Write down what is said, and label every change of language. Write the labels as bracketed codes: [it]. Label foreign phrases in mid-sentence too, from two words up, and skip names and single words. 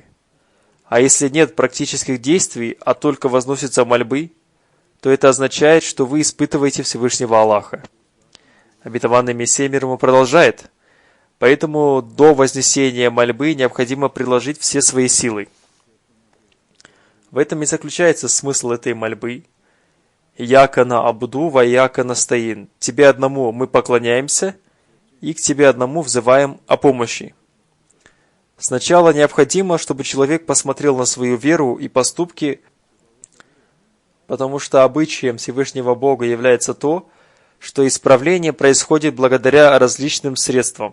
[ru] А если нет практических действий, а только возносятся мольбы, то это означает, что вы испытываете Всевышнего Аллаха. Обетованный Мессия мир ему продолжает. Поэтому до вознесения мольбы необходимо приложить все свои силы. В этом и заключается смысл этой мольбы. [ar] «إياك نعبد، وإياك نستعين». [ru] Тебе одному мы поклоняемся, и к тебе одному взываем о помощи. Сначала необходимо, чтобы человек посмотрел на свою веру и поступки, потому что обычаем Всевышнего Бога является то, что исправление происходит благодаря различным средствам.